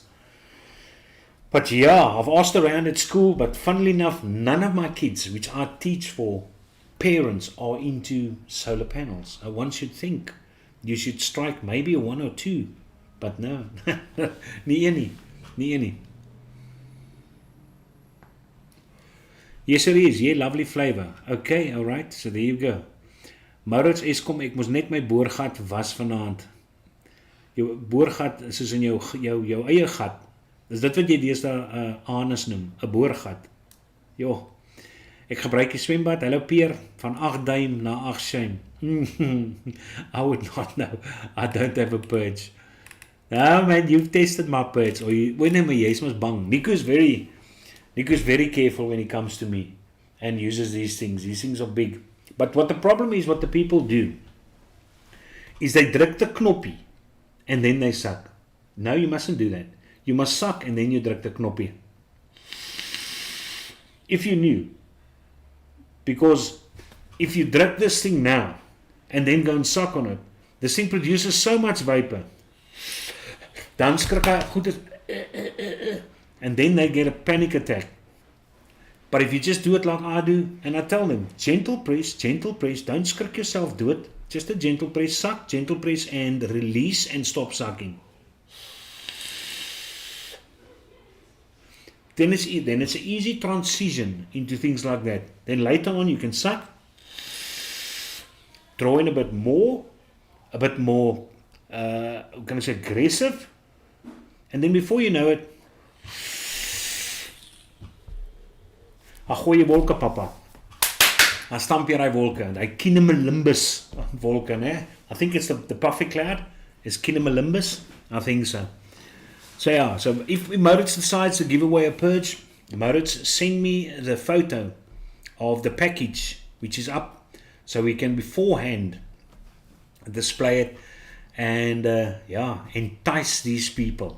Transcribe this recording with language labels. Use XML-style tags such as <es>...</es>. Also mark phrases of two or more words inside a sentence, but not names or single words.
<en>But yeah, I've asked around at school, but funnily enough, none of my kids, which I teach for, parents are into solar panels. One should think you should strike maybe a 1 or 2, but no, nie any. Yes, it is. Yeah, lovely flavor. Okay, all right. So there you go.</en> <af>Maurits Eskom, ek moes net my boorgat was vanaand. Jou boorgat is soos in jou eie gat. Dis dit wat jy deesdae anus noem, 'n boorgat. Jo. Ek gebruik die swembad. Hallo Peer, van 8 duim na 8 shame.</af> <en>I would not know. I don't have a purge. No man, you've tested my purge.</en> <af>Or jy is mos bang.</af> <en>Nico's very careful when he comes to me and uses these things. These things are big. But what the problem is, what the people do, is they druk the knoppie and then they suck. No, you mustn't do that. You must suck and then you druk the knoppie. If you knew. Because if you druk this thing now and then go and suck on it, this thing produces so much vapor.</en> <af>Dan skrik hy goed</af> <en>and then they get a panic attack. But if you just do it like I do, and I tell them, gentle press, don't skrik yourself, do it. Just a gentle press, suck, gentle press, and release and stop sucking. Then it's an easy transition into things like that. Then later on you can suck, draw in a bit more, aggressive, and then before you know it,</en> <af>I gooi jy wolke papa. I stamp jy die wolke. Die cumulonimbus wolke, né?</af> <en>I think it's the puffy cloud. It's cumulonimbus. I think so. So yeah, so if Maurits decides to give away a purge, Maurits, send me the photo of the package which is up so we can beforehand display it and entice these people.</en>